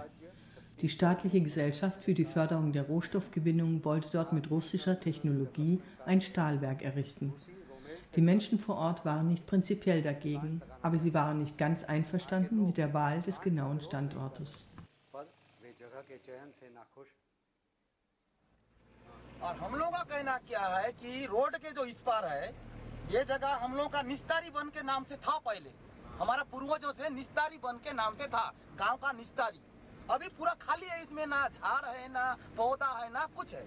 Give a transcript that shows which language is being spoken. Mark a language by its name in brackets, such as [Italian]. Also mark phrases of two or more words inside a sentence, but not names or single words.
[German] Die staatliche Gesellschaft für die Förderung der Rohstoffgewinnung wollte dort mit russischer Technologie ein Stahlwerk errichten. Die Menschen vor Ort waren nicht prinzipiell dagegen, aber sie waren nicht ganz einverstanden mit der Wahl des genauen Standortes. [Hindi] और हम लोगों का कहना क्या है कि रोड के जो इस पार है, ये जगह हम लोगों का निस्तारी वन के नाम से था। पहले हमारा पूर्वजों से निस्तारी वन के नाम से था, गांव का निस्तारी। अभी पूरा खाली है, इसमें ना झाड़ है, ना पौधा है, ना कुछ है।